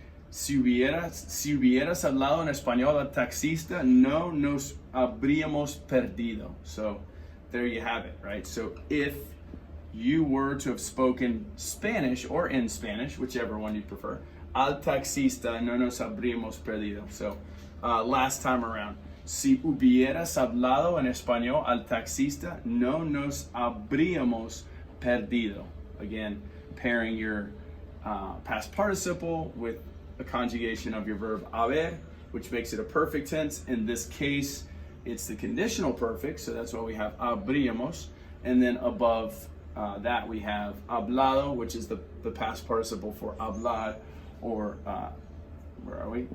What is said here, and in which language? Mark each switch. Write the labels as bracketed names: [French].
[Spanish] Si hubieras hablado en español al taxista, no nos habríamos perdido. [English] So there you have it, right? So if you were to have spoken Spanish or in Spanish, whichever one you prefer, [Spanish] al taxista, no nos habríamos perdido. [English] So last time around. [Spanish] Si hubieras hablado en español al taxista, no nos habríamos perdido. [English] Again, pairing your past participle with a conjugation of your verb haber, which makes it a perfect tense. In this case, it's the conditional perfect, so that's why we have habríamos. And then above that we have hablado, which is the past participle for hablar, or where are we?